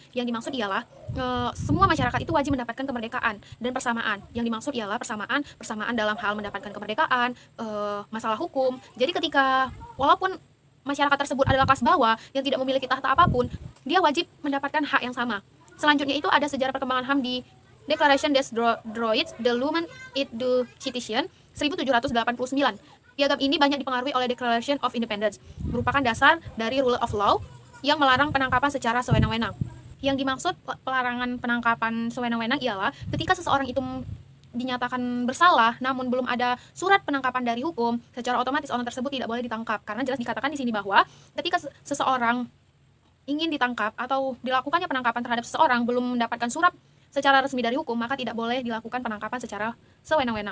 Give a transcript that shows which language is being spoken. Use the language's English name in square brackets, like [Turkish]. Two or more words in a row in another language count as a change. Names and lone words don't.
[Indonesian] Yang dimaksud ialah semua masyarakat itu wajib mendapatkan kemerdekaan dan persamaan. Yang dimaksud ialah persamaan dalam hal mendapatkan kemerdekaan, masalah hukum. Jadi ketika walaupun masyarakat tersebut adalah kelas bawah yang tidak memiliki tahta apapun, dia wajib mendapatkan hak yang sama. Selanjutnya itu ada sejarah perkembangan HAM di Declaration des Droits de l'Homme et du Citoyen 1789. Piagam ini banyak dipengaruhi oleh Declaration of Independence, merupakan dasar dari [English] rule of law [Indonesian] yang melarang penangkapan secara sewenang-wenang. Yang dimaksud pelarangan penangkapan sewenang-wenang ialah ketika seseorang itu dinyatakan bersalah namun belum ada surat penangkapan dari hukum, secara otomatis orang tersebut tidak boleh ditangkap. Karena jelas dikatakan di sini bahwa ketika seseorang ingin ditangkap atau dilakukannya penangkapan terhadap seseorang belum mendapatkan surat secara resmi dari hukum, maka tidak boleh dilakukan penangkapan secara sewenang-wenang.